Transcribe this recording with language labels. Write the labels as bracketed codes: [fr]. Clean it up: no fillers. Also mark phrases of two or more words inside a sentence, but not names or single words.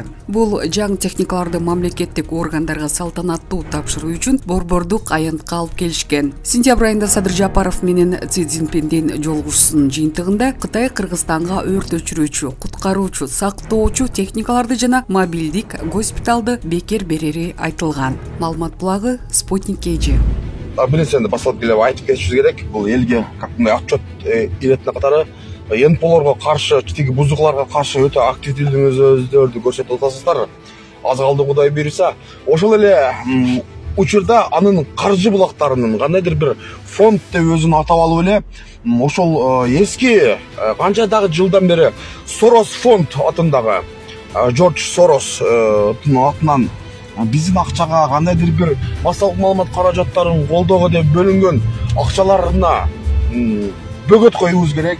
[ky] Бул жаңы техникаларды мамлекеттик органдарга салтанаттуу тапшыруу үчүн борбордук аянтка алып келишкен. Сентябрь айында Садыр Жапаров менен Си Цзиньпиндин жолугушуусунун жыйынтыгында Кытай Кыргызстанга өрт өчүрүүчү, куткаруучу, сактоочу техникаларды жана мобилдик госпиталды бекер берери айтылган. Маалымат булагы Спутник KG. [kk] Бірінші енді басылып келіп айтып кетішіміз керек. Бұл елге қандай отчет иретіне қатары НПО-ларға қаршы, тегі бұзықларға қаршы өте активділігіңіздерді көрсетіп отырсыздар. Аз қалды Құдай бұйырса. [ky] Ошол эле учурда анын каржы булактарынын кандайдыр бир фонд деп өзүн атап алып эле ошол эски канчадагы жылдан бери Сорос фонд атындагы Джордж Сорос атынан биздин акчага кандайдыр бир массалык маалымат каражаттарын колдоого деп бөлүнгөн акчаларына бөгөт коюубуз керек.